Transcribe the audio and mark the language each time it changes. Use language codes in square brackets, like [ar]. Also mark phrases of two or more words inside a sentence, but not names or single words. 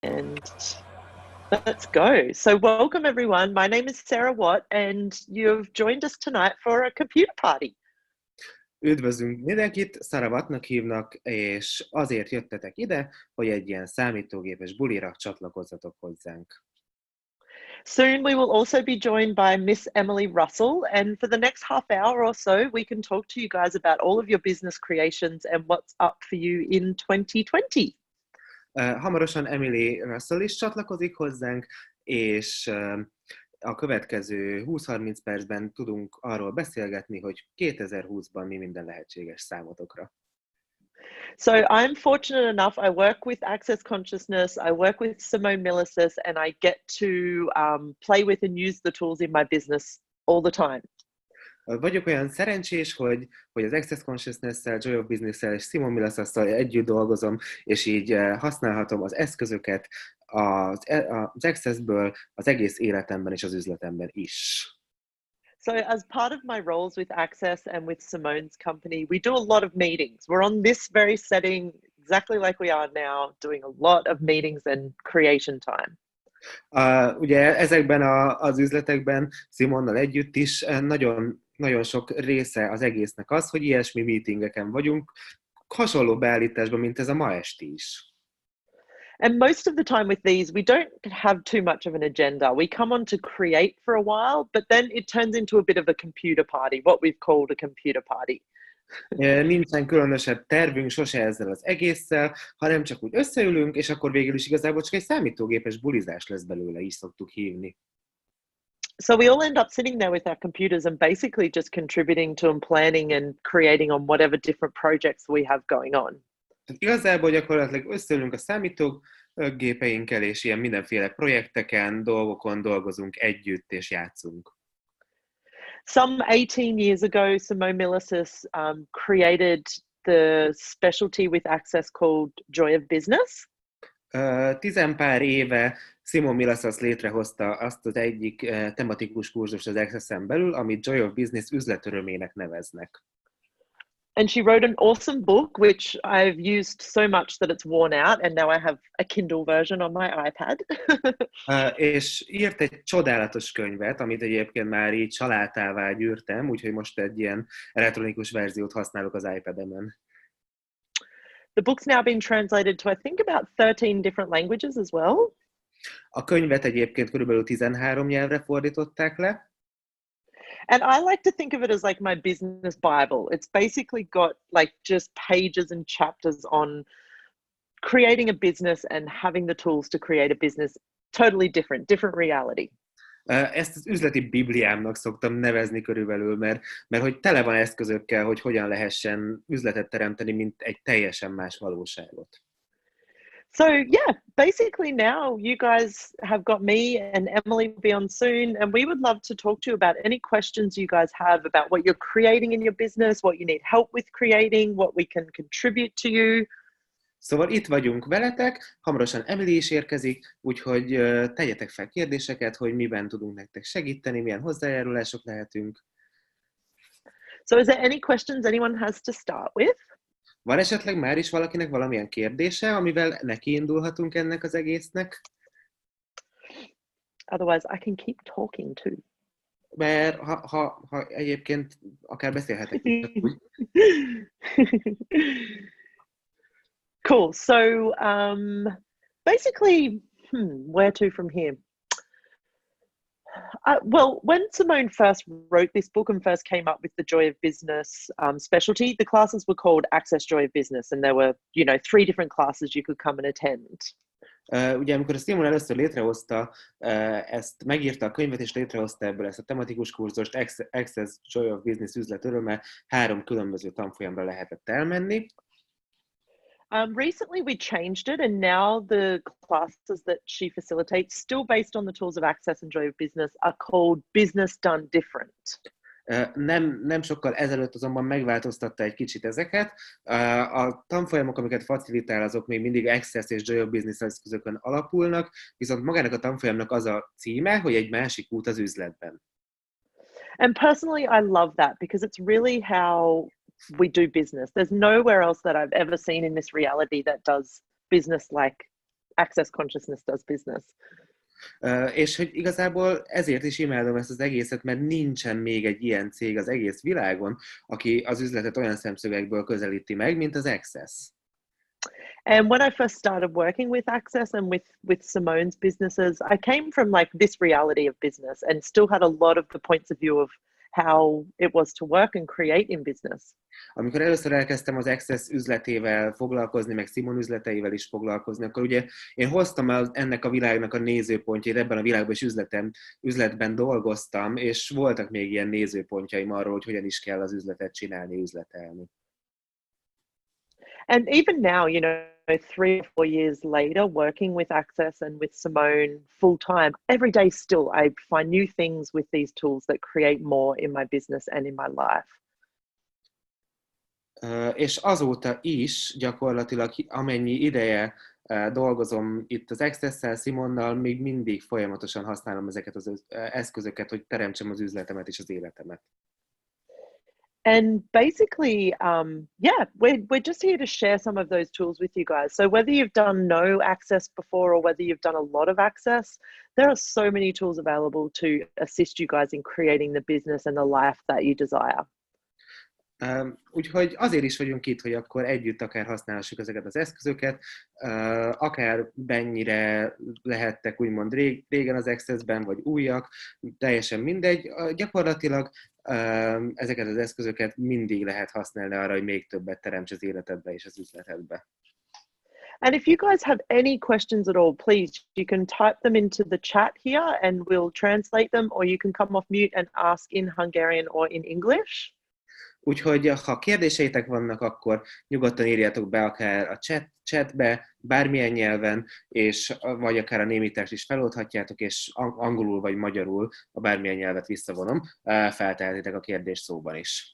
[en] And let's go. So welcome everyone. My name is Sarah Watt and you've joined us tonight for a computer party. [hu] Üdvözlünk mindenkit, Szaravatnak hívnak, és azért jöttetek ide, hogy egy ilyen számítógépes bulira csatlakozzatok hozzánk. [en] Soon we will also be joined by Miss Emily Russell, and for the next half hour or so we can talk to you guys about all of your business creations and what's up for you in 2020. [hu] Hamarosan Emily Russell is csatlakozik hozzánk, és a következő 20-30 percben tudunk arról beszélgetni, hogy 2020-ban mi minden lehetséges számotokra. [en] So I'm fortunate enough, I work with Access Consciousness, I work with Simone Milasas, and I get to play with and use the tools in my business all the time. [hu] Vagyok olyan szerencsés, hogy az Access Consciousness-szel, Joy of Business-szel és Simone Milasasszal együtt dolgozom, és így használhatom az eszközöket az Access-ből az egész életemben és az üzletemben is. [en] So as part of my roles with Access and with Simone's company, we do a lot of meetings. We're on this very setting, exactly like we are now, doing a lot of meetings and creation time. [hu] Ugye ezekben az üzletekben Simonnal együtt is nagyon, nagyon sok része az egésznek az, hogy ilyesmi meetingeken vagyunk, hasonló beállításban, mint ez a ma esti is. [en] And most of the time with these, we don't have too much of an agenda. We come on to create for a while, but then it turns into a bit of a computer party, what we've called a computer party. [hu] Nincsen különösebb tervünk sose ezzel az egésszel, hanem csak úgy összeülünk, és akkor végül is igazából csak egy számítógépes bulizás lesz belőle, így szoktuk hívni. [en] So we all end up sitting there with our computers and basically just contributing to and planning and creating on whatever different projects we have going on. [hu] Igazából gyakorlatilag összeülünk a számítógépeinkkel, és ilyen mindenféle projekteken, dolgokon dolgozunk együtt, és játszunk. [en] Some 18 years ago, Simone Milasas created the specialty with Access called Joy of Business. [hu] Tizenpár éve Simone Milasas létrehozta azt az egyik tematikus kurzust az Access-en belül, amit Joy of Business üzletörömének neveznek. [en] And she wrote an awesome book, which I've used so much that it's worn out, and now I have a Kindle version on my iPad. [hu] És írt egy csodálatos könyvet, amit egyébként már így családtává gyűrtem, úgyhogy most egy ilyen elektronikus verziót használok az iPad-emen. [en] The book's now been translated to, I think, about 13 different languages as well. [hu] A könyvet egyébként körülbelül 13 nyelvre fordították le. [en] And I like to think of it as like my business Bible. It's basically got like just pages and chapters on creating a business and having the tools to create a business. Totally different reality. [hu] Ezt az üzleti bibliámnak szoktam nevezni körülbelül, mert hogy tele van eszközökkel, hogy hogyan lehessen üzletet teremteni, mint egy teljesen más valóságot. [en] So yeah, basically now you guys have got me and Emily will be on soon, and we would love to talk to you about any questions you guys have about what you're creating in your business, what you need help with creating, what we can contribute to you. [hu] Szóval itt vagyunk veletek, hamarosan Emily is érkezik, úgyhogy tegyetek fel kérdéseket, hogy miben tudunk nektek segíteni, milyen hozzájárulások lehetünk. [en] So is there any questions anyone has to start with? [hu] Van esetleg már is valakinek valamilyen kérdése, amivel nekiindulhatunk ennek az egésznek? [en] Otherwise I can keep talking too. [hu] Mert ha egyébként akár beszélhetek. [en] Cool. So basically, where to from here? Well, when Simone first wrote this book and first came up with the Joy of Business specialty, the classes were called Access Joy of Business, and there were, 3 different classes you could come and attend. [hu] Ugye amikor a Simone először létrehozta, ezt megírta a könyvet, és létrehozta ebből ezt a tematikus kurzust, Access Joy of Business üzletöröme, 3 különböző tanfolyamra lehetett elmenni. [en] Recently we changed it, and now the classes that she facilitates, still based on the tools of Access and Joy of Business, are called Business Done Different. [hu] Nem sokkal ezelőtt azonban megváltoztatta egy kicsit ezeket. A tanfolyamok, amiket facilitál, azok még mindig Access és Joy of Business eszközökön alapulnak, viszont magának a tanfolyamnak az a címe, hogy egy másik út az üzletben. [en] And personally, I love that because it's really how we do business. There's nowhere else that I've ever seen in this reality that does business like Access Consciousness does business. [hu] És hogy igazából ezért is imádom ezt az egészet, mert nincsen még egy ilyen cég az egész világon, aki az üzletet olyan szemszögekből közelíti meg, mint az Access. [en] And when I first started working with Access and with Simone's businesses, I came from like this reality of business and still had a lot of the points of view of how it was to work and create in business. [hu] Amikor először elkezdtem az Access üzletével foglalkozni, meg Simon üzleteivel is foglalkozni, akkor ugye én hoztam ennek a világnak a nézőpontjait, ebben a világban is üzletben dolgoztam, és voltak még ilyen nézőpontjaim arról, hogy hogyan is kell az üzletet csinálni, üzletelni. [en] And even now, 3 or 4 years later, working with Access and with Simone full time, every day still I find new things with these tools that create more in my business and in my life. [hu] És azóta is gyakorlatilag amennyi ideje dolgozom itt az Access-szel, Simonnal, még mindig folyamatosan használom ezeket az eszközöket, hogy teremtsem az üzletemet és az életemet. [en] And basically, we're just here to share some of those tools with you guys. So whether you've done no access before or whether you've done a lot of access, there are so many tools available to assist you guys in creating the business and the life that you desire. [hu] Úgyhogy azért is vagyunk itt, hogy akkor együtt akár használhassuk ezeket az eszközöket, akár mennyire lehettek úgymond régen az Access-ben, vagy újak, teljesen mindegy. Gyakorlatilag ezeket az eszközöket mindig lehet használni arra, hogy még többet teremts az életedbe és az üzletedbe. [en] And if you guys have any questions at all, please, you can type them into the chat here and we'll translate them, or you can come off mute and ask in Hungarian or in English. [hu] Úgyhogy ha kérdéseitek vannak, akkor nyugodtan írjátok be akár a chatbe, bármilyen nyelven, és vagy akár a némítást is feloldhatjátok, és angolul vagy magyarul, a bármilyen nyelvet visszavonom, feltehetitek a kérdést szóban is.